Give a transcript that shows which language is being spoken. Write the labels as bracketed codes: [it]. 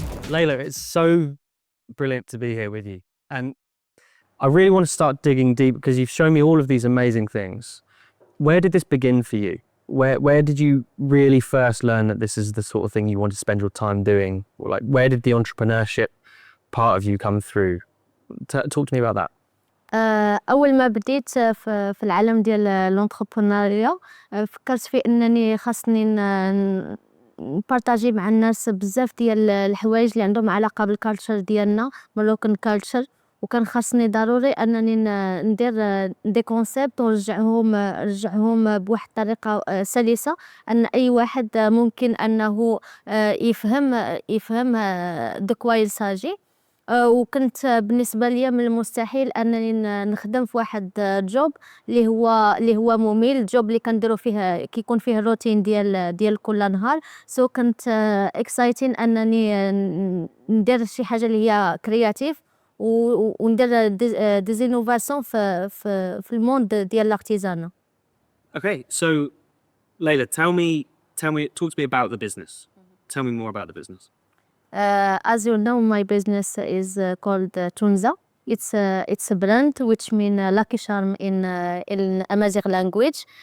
[en] Laila, it's so brilliant to be here with you. And I really want to start digging deep because you've shown me all of these amazing things. Where did this begin for you? Where did you really first learn that this is the sort of thing you want to spend your time doing? Or like, where did the entrepreneurship part of you come through? Talk to me about that. [ar] أول ما بديت في العالم ديال الانتربرونيا فكرت في أنني خاصني نبارطاجي مع الناس بزاف ديال الحوايج اللي عندهم علاقة بالكالتشر ديالنا ماروكان كالتشر وكان خاصني ضروري انني ندير دي كونسيبت ونرجعهم بواحد الطريقه سلسه ان اي واحد ممكن انه يفهم دكوا يلساجي. وكنت بالنسبه لي من المستحيل انني نخدم في واحد جوب اللي هو ممل، جوب اللي كنديرو فيه كيكون فيه روتين ديال كل نهار. كنت اكسايتين انني ندير شي حاجه اللي هي كرياتيف وندير ديزينوفاسيون في الموند ديال الارتيزانا. [en] Okay, so Laila, talk to me about the business. Tell me more about the business. As you know, my business is called Tounza. It's a brand which means lucky charm in Amazigh language.